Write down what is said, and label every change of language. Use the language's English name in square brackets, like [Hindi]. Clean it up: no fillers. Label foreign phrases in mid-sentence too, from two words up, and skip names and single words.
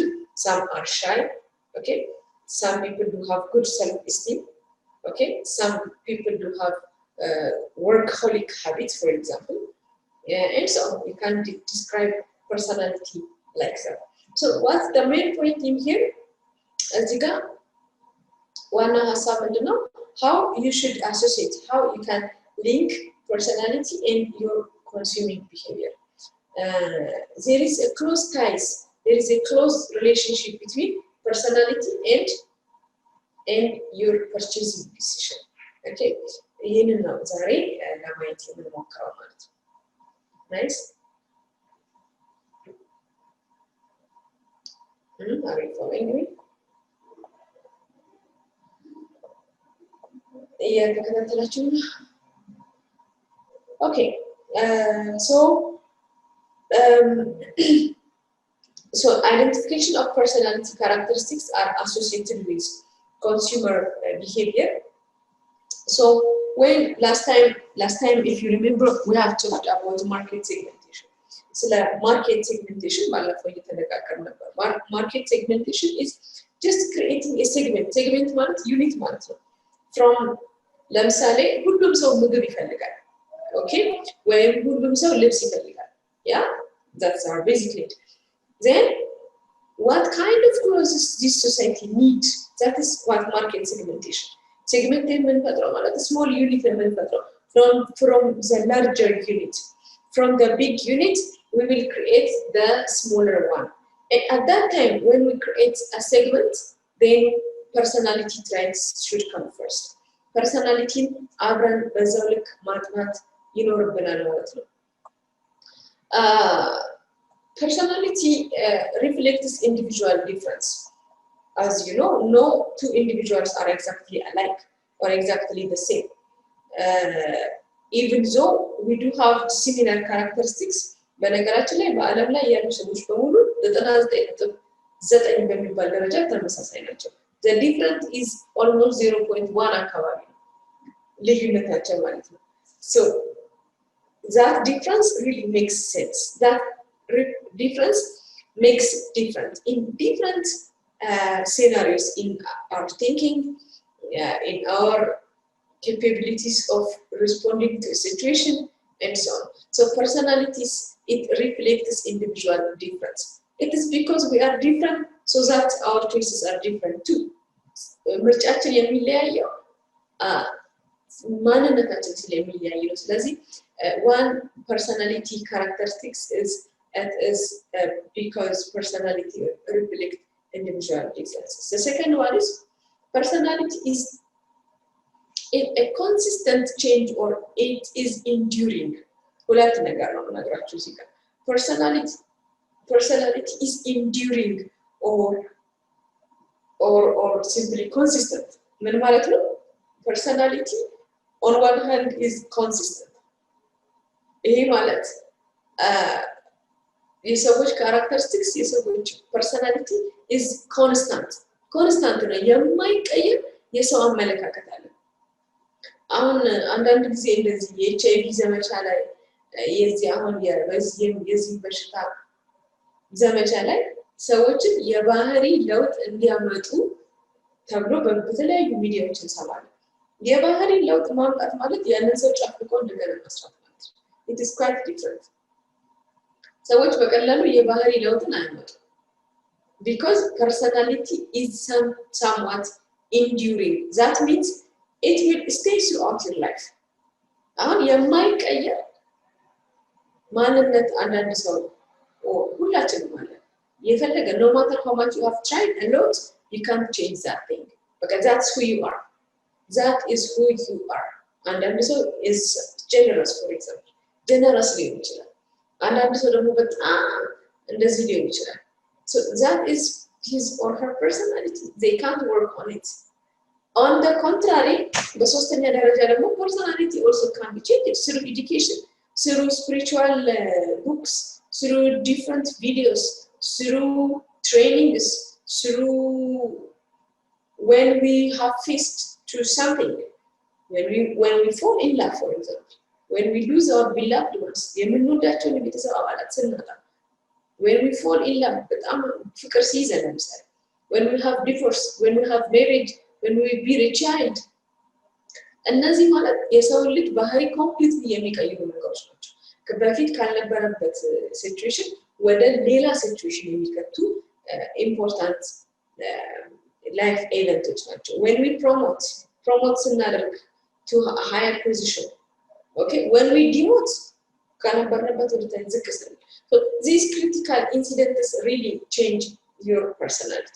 [English] Some are shy. Okay? Some people do have good self-esteem. Okay? Some people do have workaholic habits, for example. And so you can describe personality like that. So what's the main point in here? [Amharic] እዚህ ጋር ዋና ሀሳብ ምንድነው? [English] How you should associate, how you can link personality and your consuming behavior. There is a close ties, there is a close relationship between personality and your purchasing decision. [Amharic] Okay? ይህንን ነው ዛሬ ለማየት የምንሞክረው ማለት ነው። Nice? [English] Are you following me? [Amharic] እየተከታተላችሁ ነው? [English] Okay, so identification of personality characteristics are associated with consumer behavior. So when last time, if you remember, we have talked about market segmentation. So the market segmentation, market segmentation is just creating a segment ማለት unit [Amharic] ማለት ነው [English] from [Amharic] ለምሳሌ ሁሉም ሰው ምግብ ይፈልጋል [English] okay [Amharic] ወይም ሁሉም ሰው ልብስ ይፈልጋል [English] yeah that's our basic need. Then what kind of clothes this society need? That is what market segmentation. Segmentation ማለት small unit from the larger unit. From the big unit, we will create the smaller one. And at that time, when we create a segment, then personality traits should come first. [Amharic] Personality አብረን በዛው ልክ ማጥናት ይኖርብናል ማለት ነው። [English] Personality reflects individual difference. As you know, no two individuals are exactly alike or exactly the same. Even though we do have similar characteristics, [Amharic] በነገራችን ላይ በዓለም ላይ ያሉ ሰዎች በሙሉ 99.9 በሚባል ደረጃ ተመሳሳይ ናቸው። [English] The difference is almost 0.1 [Amharic] አካባቢ ልዩነታቸው ማለት ነው። [English] So that difference really makes sense. That difference makes difference in different scenarios in our thinking, in our capabilities of responding to a situation, and so on. So personalities, it reflects individual difference. It is because we are different, so that our choices are different too. [Amharic] ምርጫችን የሚለያየው ማንነታችን ስለሚለያይ ነው። ስለዚህ [English] one personality characteristics is because personality reflects individual differences. The second one is personality is a consistent change or it is enduring. [Amharic] ሁለት ነገር ነው ነገራችሁ እዚህ ጋር [English] personality is enduring or simply consistent. [Amharic] ምን ማለት ነው? [English] Personality on one hand is consistent. [Amharic] ይሄ ማለት የሰዎች characteristics የሰዎች [English] personality is constant [Amharic] ነው የማይቀየር የሰው አመለካከት አለ። አሁን አንዳንድ ጊዜ እንደዚህ የኤችአይቪ ዘመቻ ላይ የዚህ አሁን የዚህ በሽታ ዘመቻ ላይ ሰዎችን የባህሪ ለውጥ እንዲያመጡ ተብሎ በተለያዩ ሚዲያዎች እንሰማለን። የባህሪ ለውጥ ማምጣት ማለት ያንን ሰው ጨፍቆ እንደገና መስራት ማለት ነው። It is quite different. ሰዎች በቀላሉ የባህሪ ለውጥን አያመጡ [English] because personality is somewhat enduring. That means it will stay throughout your life. [Amharic] አሁን የማይቀየር ማንነት አንዳንድ ሰው ሁላችንም አለ የፈለገ [English] no matter how much you have tried a lot you can't change that thing because that's who you are. That is who you are. [Amharic] አንዳንድ ሰው [English] is generous, for example. [Amharic] generous ሊሆን ይችላል። አንዳንድ ሰው ደግሞ በጣም እንደዚህ ሊሆን ይችላል። [English] So that is his or her personality. They can't work on it. On the contrary, [Amharic] በሶስተኛ ደረጃ ደግሞ [English] personality also can be changed through education, through spiritual books, through different videos, through trainings, through when we have faced to something, when we fall in love, for example, when we lose our beloved ones, [Amharic] የምንወዳቸውን የቤተሰብ አባላት ስናጣ, [English] when we fall in love, [Amharic] በጣም ፍቅር ሲይዘን ለምሳሌ, [English] when we have divorce, when we have married, when we bear a child, [Amharic] እነዚህ ማለት የሰው ልጅ ባህሪ ኮምፕሊትሊ የሚቀይሩ ነገሮች ናቸው። በፊት ካልነበረበት ሲቹዌሽን ወደ ሌላ ሲቹዌሽን የሚከቱ [English] important life events [Amharic] ናቸው። [English] when we promote [Amharic] ስናደርግ [English] to a higher position, okay, when we demote [Amharic] ካልነበረበት ወደ ታች ዝቅ ስንል, [English] so these critical incidents really change your personality.